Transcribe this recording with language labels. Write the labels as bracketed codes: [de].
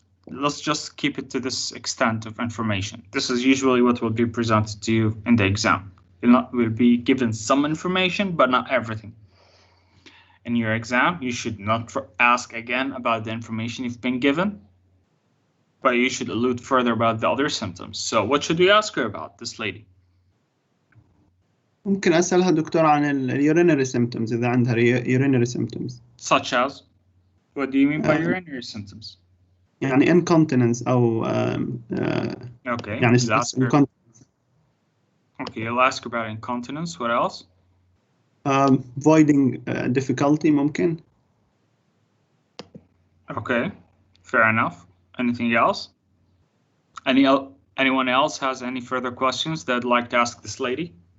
[en] Let's just keep it to this extent of information. This is usually what will be presented to you in the exam. You'll be given some information, but not everything. In your exam, you should not ask again about the information you've been given, but you should allude further about the other symptoms. So what should we ask her about, this lady? [ar] ممكن أسألها دكتور عن [en] urinary symptoms [ar] إذا عندها urinary symptoms. [en] Such as? What do you mean by urinary symptoms? [ar] يعني incontinence أو [en] okay. [ar] يعني [en] incontinence. Okay, you'll ask her about incontinence. What else? Voiding difficulty [ar] ممكن. [en] Okay, fair enough. Anything else? Anyone else has any further questions they'd like to ask this lady?